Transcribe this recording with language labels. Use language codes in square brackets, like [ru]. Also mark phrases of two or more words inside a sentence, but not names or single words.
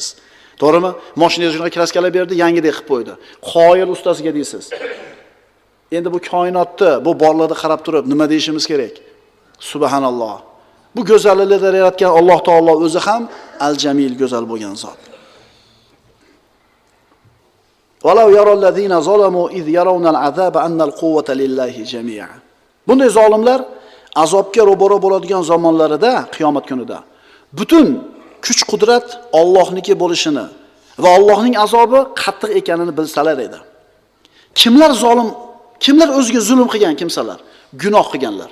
[uz] To'g'rimi? Mashinangizga kraskalar berdi, yangidek qilib qo'ydi. Qoyil ustasiga deysiz. Endi bu koinotda, bu borlarga qarab turib nima deyishimiz kerak? Subhanalloh. Bu go'zalliklarni yaratgan Alloh taolo o'zi ham al-Jamil, go'zal bo'lgan zot. [ar] ولو يرى الذين ظلموا إذ يرون العذاب أن القوة لله جميعا. [uz] Bunday zolimlar azobga ro'baro bo'ladigan zamonlarida, qiyomat kunida butun kuch qudrat Allohniki bo'lishini va Allohning azobi qattiq ekanini bilsalar edi. Kimlar zolim, kimlar o'ziga zulm qilgan kimsalar, gunoh qilganlar.